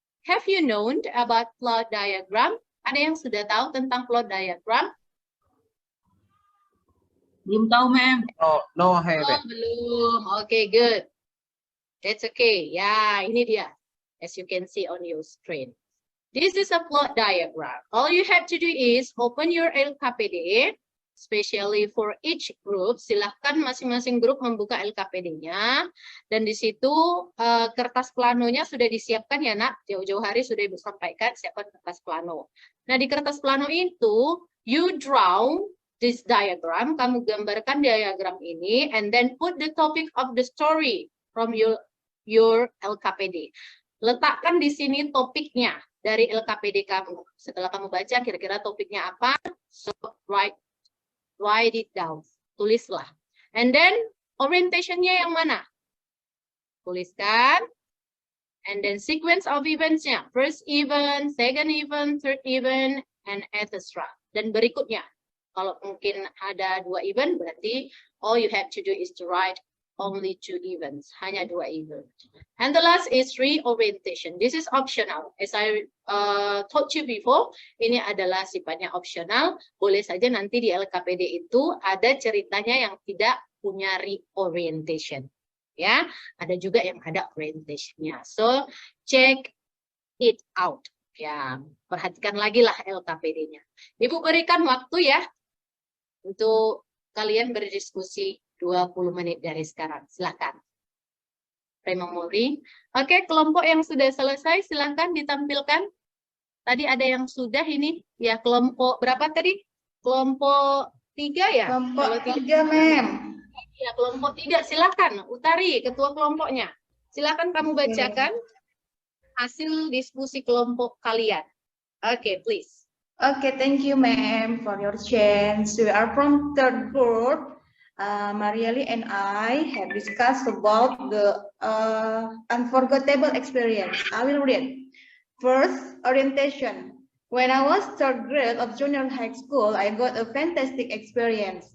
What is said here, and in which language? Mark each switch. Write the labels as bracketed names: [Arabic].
[English] Have you known about plot diagram? [Indonesian] Ada yang sudah tahu tentang plot diagram? Belum tahu, Mem. [English] No, [Indonesian] Oh, belum. [English] Oke, good. That's okay. [Indonesian] Ya, ini dia. [English] As you can see on your screen. This is a plot diagram. All you have to do is open your LKPD, especially for each group. [Indonesian] Silahkan masing-masing grup membuka LKPD-nya. Dan di situ kertas planonya sudah disiapkan ya, nak. Jauh-jauh hari sudah Ibu sampaikan, siapkan kertas plano. Nah, di kertas plano itu, [English] you draw this diagram. [Indonesian] Kamu gambarkan diagram ini, [English] and then put the topic of the story from your LKPD. [Indonesian] Letakkan di sini topiknya dari LKPD kamu. Setelah kamu baca kira-kira topiknya apa, [English] so write it down. [Indonesian] Tulislah. [English] And then [Indonesian] orientation-nya yang mana? Tuliskan. [English] And then sequence of events-nya. First event, second event, third event, and etc. [Indonesian] Dan berikutnya. Kalau mungkin ada 2 event, berarti [English] all you have to do is to write only 2 events, [Indonesian] hanya 2 event. [English] And the last is reorientation. This is optional. As I told you before, [Indonesian] ini adalah sifatnya [English] optional. [Indonesian] Boleh saja nanti di LKPD itu ada ceritanya yang tidak punya reorientation. Ya, ada juga yang ada orientation-nya. [English] So, check it out. [Indonesian] Ya, perhatikan lagi lah LKPD-nya. Ibu berikan waktu ya untuk kalian berdiskusi 20 menit dari sekarang. Silakan. Memori. Oke, kelompok yang sudah selesai silakan ditampilkan. Tadi ada yang sudah ini. Ya, kelompok berapa tadi? Kelompok 3 ya? Kelompok 3, Mem. Ya, kelompok 3. Silakan. Utari, ketua kelompoknya. Silakan kamu bacakan hasil diskusi kelompok kalian. [English] Okay, please. Okay, thank you, ma'am, for your chance. We are from third group. Marieli and I have discussed about the unforgettable experience. I will read. First, orientation. When I was third grade of junior high school, I got a fantastic experience.